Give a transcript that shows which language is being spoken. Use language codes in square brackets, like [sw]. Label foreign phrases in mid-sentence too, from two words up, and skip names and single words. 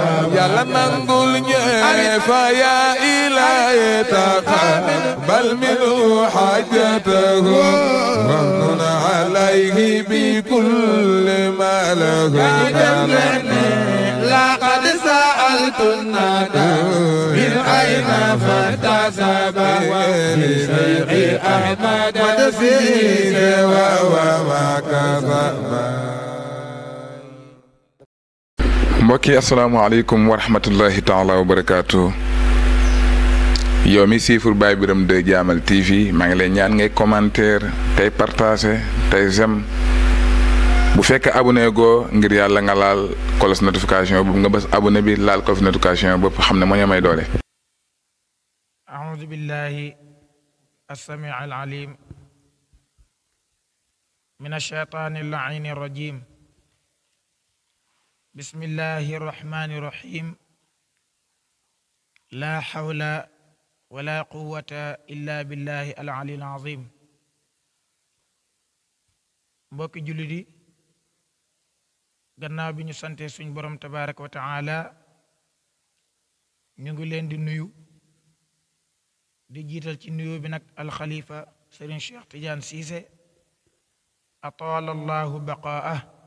[ar] يلا نقول فيا إلهي تقبل منه حاجته وامن عليه بكل ما له لقد سألت الندى من أين فارتسب لشيخ أحمد مدسيس وهو ما كذب. mbokki السلام عليكم ورحمة الله تعالى وبركاته. [wo] yow mi siifur Baye Birame 2 Jaamal TV maa ngi lay ñaan ngay commentaire tey partager tey j'aime bu fekkee abonné goo ngir yàlla nga laal [fr] cloche notification [wo] boobu nga bës abonné bi laal [fr] cloche notification [wo] boobu xam ne moo ñu may doole. [ar] أعوذ بالله السميع العليم من الشيطان اللعين الرجيم بسم الله الرحمن الرحيم لا حول ولا قوة إلا بالله العلي العظيم. [wo] mbokki jullit yi gannaaw bi ñu sante suñ borom [ar] تبارك وتعالى [wo] ñu ngi leen di nuyu di jiital ci nuyu bi nag alxalifa Serigne Cheikh Tidiane Cissé [ar] أطال الله بقاءه